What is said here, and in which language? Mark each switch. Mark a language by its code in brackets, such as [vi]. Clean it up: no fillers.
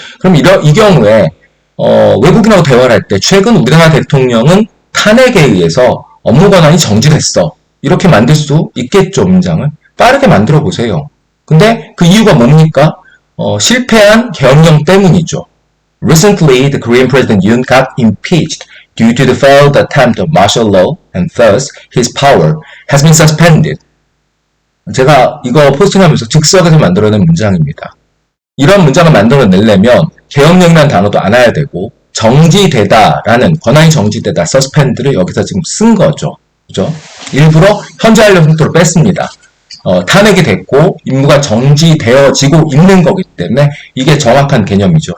[ko] 그럼 이 경우에 외국인하고 대화를 할 때 최근 우리나라 대통령은 탄핵에 의해서 업무 권한이 정지됐어. 이렇게 만들 수 있겠죠, 문장을. 빠르게 만들어 보세요. 근데 그 이유가 뭡니까? 실패한 계엄령 때문이죠. [en] Recently, the Korean President Yoon got impeached due to the failed attempt of martial law, and thus his power has been suspended. [ko] 제가 이거 포스팅하면서 즉석에서 만들어낸 문장입니다. 이런 문장을 만들어내려면 계엄령이라는 단어도 안 해야 되고 정지되다라는 권한이 정지되다, suspend를 여기서 지금 쓴 거죠. 그죠? 일부러 현재 완료 형태로 뺐습니다. 탄핵이 됐고 임무가 정지되어지고 있는 거기 때문에 이게 정확한 개념이죠.